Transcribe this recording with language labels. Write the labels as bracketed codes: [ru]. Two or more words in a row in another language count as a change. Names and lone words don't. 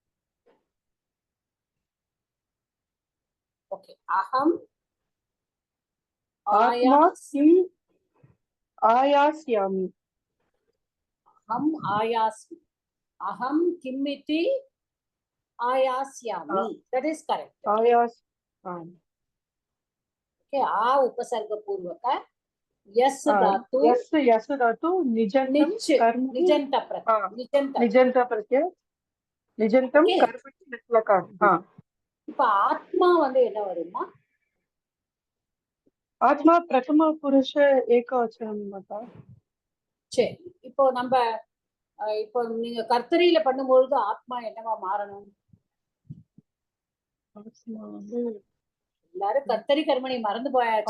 [sa] ओके। अहम् आत्मा किम् आयास्यामि. अहम् आयास्मि। अहम् किम्मिति आयास्यामि. [en] That is correct. [sa] ஆயாஸ். Okay. आ उपसर्ग पूर्वक यस धातु यस धातु निजंतम निच कर्म निजंत प्रत्यय निजंत प्रत्यय निजंतम कर्मणि लकार. [ta] இப்ப ஆத்மா வந்து என்ன வருமா? [sa] आत्मा प्रथम पुरुष एकवचनम् माता. [ta] சரி, இப்போ நம்ம இப்போ நீங்க கர்த்தரியில பண்ணும்பொழுது ஆத்மா என்னவா மாறணும்? எல்லாரும் கர்த்தரி கர்மணி மறந்து போயாச்சு.